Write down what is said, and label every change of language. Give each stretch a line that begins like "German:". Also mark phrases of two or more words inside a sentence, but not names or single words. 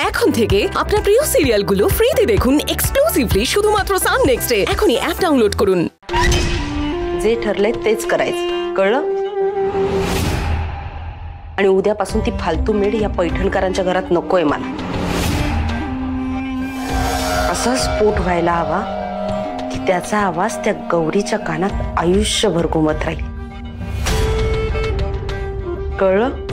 Bangla: এখন থেকে আপনার প্রিয় সিরিয়ালগুলো ফ্রিতে দেখুন এক্সক্লুসিভলি শুধুমাত্র সান নেক্সটে। এখনই অ্যাপ ডাউनलोड করুন।
Marathi: जे ठरलंय तेच करायचं, कळलं? आणि उद्यापासून ती फालतू मेड या पैठणकरांच्या घरात नकोय मला। असा स्फोट व्हायला हवा की त्याचा आवाज त्या गौरीच्या कानात आयुष्यभर घुमत राहील, कळलं?